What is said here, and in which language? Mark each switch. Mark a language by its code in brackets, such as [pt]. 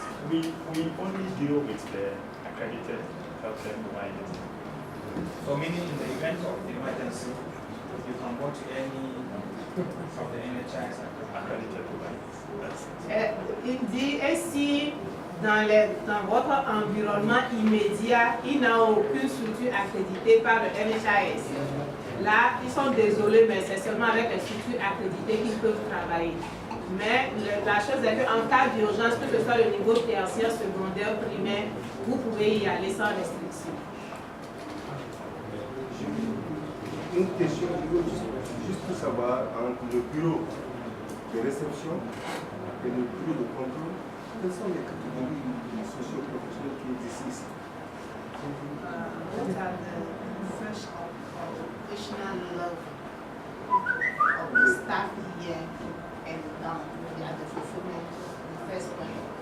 [en] We only deal with the accredited healthcare providers. So meaning in the event of emergency, you can go to any of the NHIS accredited providers. [fr] Il dit, et si dans votre environnement immédiat, il n'y a aucune structure accréditée par le NHIS, là, ils sont désolés, mais c'est seulement avec les structures accréditées qu'ils peuvent travailler. Mais la chose est qu'en cas d'urgence, que ce soit le niveau tertiaire, secondaire, primaire, vous pouvez y aller sans restriction. Une question, juste pour savoir, entre le bureau de réception et le bureau de contrôle, quelles sont les catégories socio-professionnelles qui existent ici? [en] What are the first operational level of the staff here and down? They are the fulfillment, the first point.